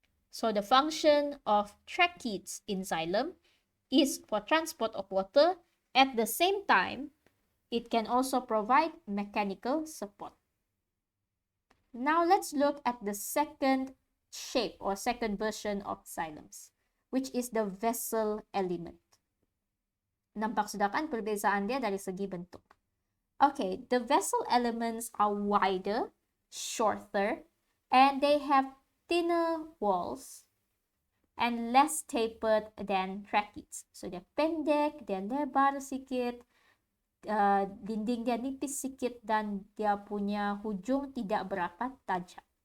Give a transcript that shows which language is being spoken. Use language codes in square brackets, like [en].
[en] So the function of tracheids in xylem is for transport of water. At the same time, it can also provide mechanical support. Now let's look at the second shape or second version of xylems, which is the vessel element. [ms] Nampak sudah kan perbezaan dia dari segi bentuk. [en] Okay, the vessel elements are wider, shorter, and they have thinner walls and less tapered than tracheids. [ms] So dia pendek, dia lebar sikit, dinding dia nipis sikit dan dia punya hujung tidak berapa tajam.